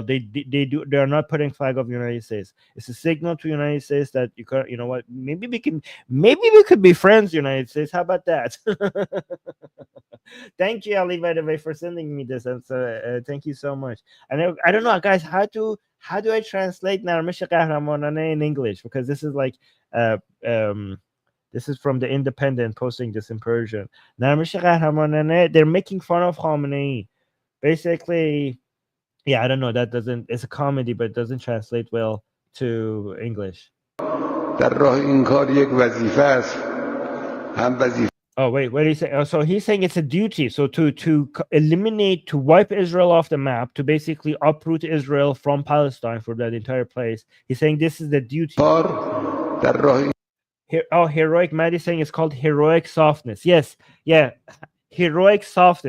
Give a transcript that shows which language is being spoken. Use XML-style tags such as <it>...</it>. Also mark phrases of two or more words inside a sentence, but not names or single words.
<en>They are not putting flag of United States. It's a signal to United States that you know what, maybe we could be friends, United States. How about that? Thank you, Ali, by the way, for sending me this, and so thank you so much. And I don't know, guys, how do I translate</en> <fa>نرمش قهرمانانه</fa> <en>in English, because this is like this is from the Independent posting this in Persian.</en> <fa>نرمش قهرمانانه,</fa> <en>they're making fun of Khamenei. Basically, yeah, I don't know, it's a comedy, but it doesn't translate well to English.</en> <fa>در راه این کار یک وظیفه است، هم وظیفه.</fa> <en>Oh, wait, what did he say? Oh, so he's saying it's a duty. So to eliminate, to wipe Israel off the map, to basically uproot Israel from Palestine for that entire place. He's saying this is the duty. Heroic. Maddie's saying it's called heroic softness. Yes, yeah, heroic softness.</en>